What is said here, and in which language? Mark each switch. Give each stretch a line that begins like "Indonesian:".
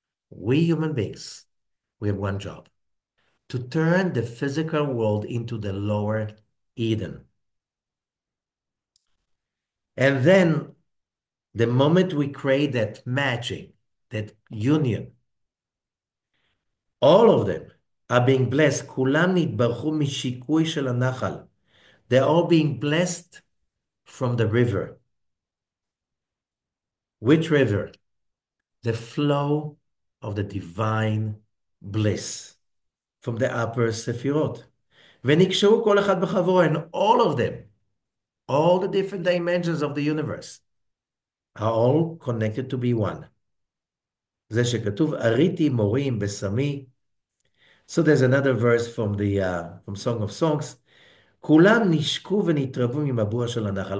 English: We human beings, we have one job, to turn the physical world into the lower Eden. And then the moment we create that matching, that union, all of them are being blessed.
Hebrew: כולם נתברכו משיקוי של הנחל.
English: They're all being blessed from the river. Which river? The flow of the divine bliss from the upper Sephirot.
Hebrew: ונקשרו כל אחד בחברו,
English: and all of them, all the different dimensions of the universe, are all connected to be one.
Hebrew: זה שכתוב, אריתי מורים בשמי.
English: So there's another verse from from Song of Songs.
Hebrew: כולם נשקו ונתרבו ממבוע של הנחל.